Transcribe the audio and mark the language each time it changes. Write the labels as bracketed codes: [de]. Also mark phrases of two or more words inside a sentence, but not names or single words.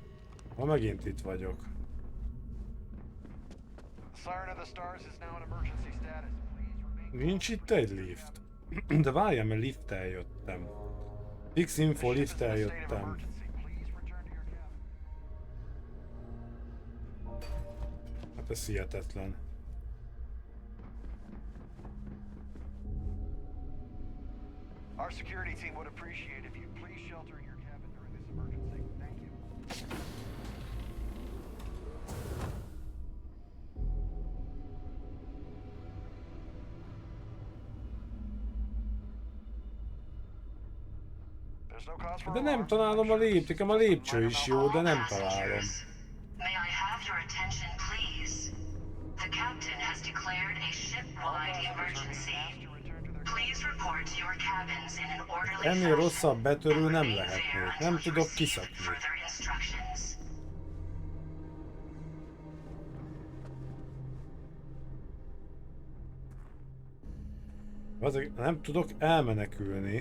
[hu] Ha megint itt vagyok. Nincs itt egy lift. De várjál, mert lifttel jöttem. X-info lifttel jöttem. Hát ez hihetetlen. [en] Our security team would appreciate if you'd please shelter in your cabin during this emergency. Thank you. There's no cause for [hu] De nem találom a lépcsőt, a lépcső is jó, de nem találom. [en] May I have your attention, please? The captain has declared a ship-wide emergency. Please report to your cabins in an orderly [hu] Ennél rosszabb betörő nem lehetnék. Nem tudok kiszakni. Azért nem tudok elmenekülni.